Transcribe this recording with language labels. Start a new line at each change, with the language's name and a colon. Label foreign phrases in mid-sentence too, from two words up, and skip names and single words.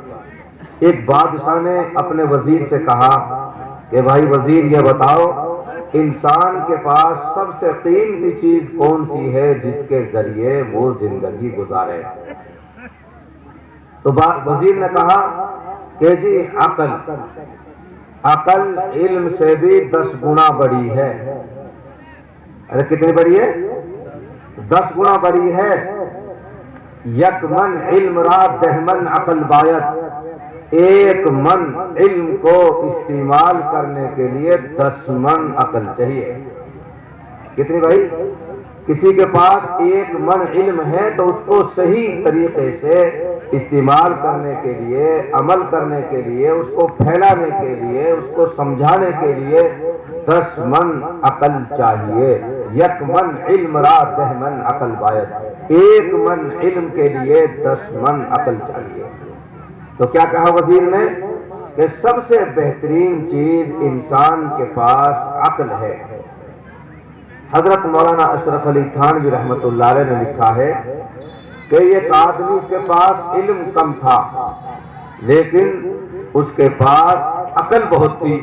Urdu: ایک بادشاہ نے اپنے وزیر سے کہا کہ بھائی وزیر یہ بتاؤ، انسان کے پاس سب سے قیمتی چیز کون سی ہے جس کے ذریعے وہ زندگی گزارے؟ تو وزیر نے کہا کہ جی عقل، عقل علم سے بھی 10 گنا بڑی ہے۔ ارے کتنی بڑی ہے؟ 10 گنا بڑی ہے۔
Persian: یک من علم را 10 من عقل باید،
Urdu: ایک من علم کو استعمال کرنے کے لیے 10 من عقل چاہیے۔ کتنی بھائی؟ کسی کے پاس 1 من علم ہے تو اس کو صحیح طریقے سے استعمال کرنے کے لیے، عمل کرنے کے لیے، اس کو پھیلانے کے لیے، اس کو سمجھانے کے لیے 10 من عقل چاہیے۔
Persian: یک من علم را 10 من عقل باید،
Urdu: 1 من علم کے لیے 10 من عقل چاہیے۔ تو کیا کہا وزیر نے کہ سب سے بہترین چیز انسان کے پاس عقل ہے۔ حضرت مولانا اشرف علی تھانوی رحمۃ اللہ علیہ نے لکھا ہے کہ ایک آدمی، اس کے پاس علم کم تھا لیکن اس کے پاس عقل بہت تھی۔